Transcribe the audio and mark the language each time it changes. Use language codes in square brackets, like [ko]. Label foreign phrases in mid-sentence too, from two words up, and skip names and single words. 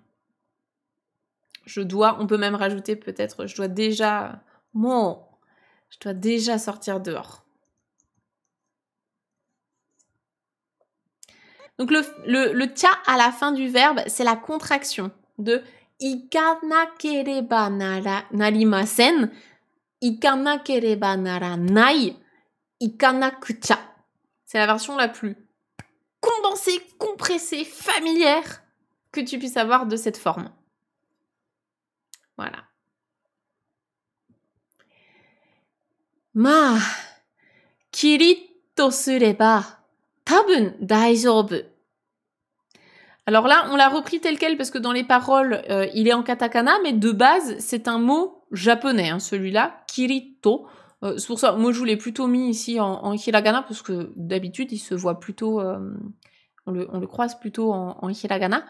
[fr] Je dois, on peut même rajouter peut-être, je dois déjà sortir dehors. Donc le tcha à la fin du verbe, c'est la contraction de [ja] 行かなければなりません、行かなければならない, [fr] ikanakucha. C'est la version la plus condensée, compressée, familière que tu puisses avoir de cette forme. Voilà. [ja] まあ、きりっとすれば、たぶん大丈夫. [fr] Alors là, on l'a repris tel quel parce que dans les paroles, il est en katakana, mais de base, c'est un mot japonais, hein, celui-là, kiritto. C'est pour ça, moi je vous l'ai plutôt mis ici en hiragana parce que d'habitude, il se voit plutôt, on le croise plutôt en hiragana.